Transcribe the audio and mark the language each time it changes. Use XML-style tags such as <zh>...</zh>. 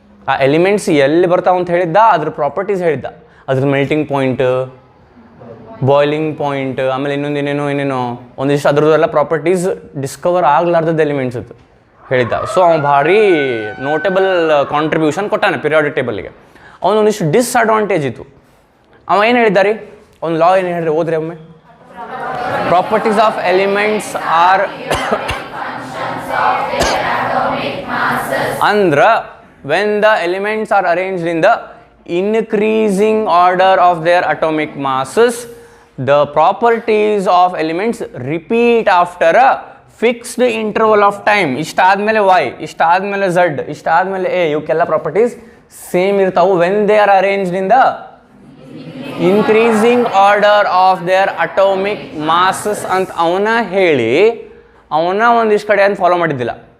<kn>ಆ ಎಲಿಮೆಂಟ್ಸ್ ಎಲ್ಲಿ ಬರ್ತಾವ ಅಂತ ಹೇಳಿದ್ದ, ಅದ್ರ ಪ್ರಾಪರ್ಟೀಸ್ ಹೇಳಿದ್ದ. ಅದ್ರ ಮೆಲ್ಟಿಂಗ್ ಪಾಯಿಂಟ್, ಬಾಯ್ಲಿಂಗ್ ಪಾಯಿಂಟ್, ಆಮೇಲೆ ಇನ್ನೊಂದು ಏನೇನೋ ಒಂದಿಷ್ಟು ಅದ್ರದ್ದೆಲ್ಲ ಪ್ರಾಪರ್ಟೀಸ್ ಡಿಸ್ಕವರ್ ಆಗ್ಲಾರ್ದದ್ದು ಎಲಿಮೆಂಟ್ಸ್ ಇತ್ತು. ಹೇಳಿದ್ದ. ಸೊ ಅವ್ನು ಭಾರಿ ನೋಟೇಬಲ್ ಕಾಂಟ್ರಿಬ್ಯೂಷನ್ ಕೊಟ್ಟಾನೆ ಪಿರಿಯಾಡಿಕ್ ಟೇಬಲ್ಗೆ. ಅವನೊಂದಿಷ್ಟು ಡಿಸ್ಅಡ್ವಾಂಟೇಜ್ ಇತ್ತು. ಅವ ಏನು ಹೇಳಿದ್ದಾರೆ, ಒಂದು ಲಾ ಏನು ಹೇಳಿದ್ರೆ ಓದ್ರಿ ಒಮ್ಮೆ.</kn> <en>Properties of elements are ಅಂದ್ರೆ when the elements are arranged in the increasing order of their atomic masses, the properties of elements repeat after a fixed interval of time.</en> <kn>ಇಷ್ಟಾದ್ಮೇಲೆ y, ಇಷ್ಟಾದ್ಮೇಲೆ z, ಇಷ್ಟಾದ್ಮೇಲೆ a, ಇವಕ್ಕೆಲ್ಲ properties same ಇರ್ತಾವು</kn> <en>when they are arranged in the increasing order of their atomic masses</en> <kn>ಅಂತ ಅವನ ಹೇಳಿ ಅವನ ಒಂದಿಷ್ಟು ಕಡೆ ಅಂತ follow ಮಾಡಿದ್ದಿಲ್ಲ.</kn>